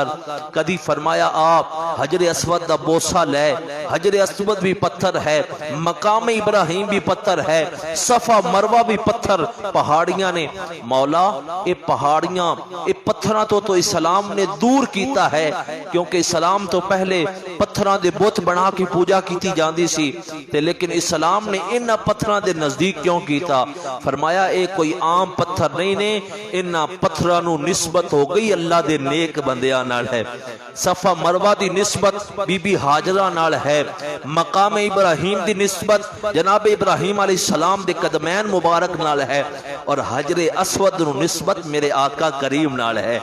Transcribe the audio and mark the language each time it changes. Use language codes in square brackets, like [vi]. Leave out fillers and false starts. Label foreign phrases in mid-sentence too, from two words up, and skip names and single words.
[pa] کدی فرمایا آپ حجر اسود دا بوسہ لے، حجر اسود بھی پتھر ہے، مقام ابراہیم بھی پتھر ہے، صفا مروہ بھی پتھر، پہاڑیاں نے۔ مولا اے پہاڑیاں اے پتھراں تو اسلام نے دور کیتا ہے، کیونکہ اسلام تو پہلے پتھراں دے بت بنا کی پوجا کیتی جاندی سی تے لیکن اسلام نے انہاں پتھراں دے نزدیک کیوں کیتا؟ فرمایا اے کوئی عام پتھر نہیں نے، انہاں پتھراں نو نسبت ہو گئی اللہ دے نیک بندیاں نال ہے۔ صفا مروہ دی نسبت بی بی حاجرہ نال ہے، مقام ابراہیم دی نسبت جناب ابراہیم [ar] علیہ السلام [pa] دے قدمین مبارک نال ہے، اور حجر اسود نو نسبت میرے آقا کریم نال ہے۔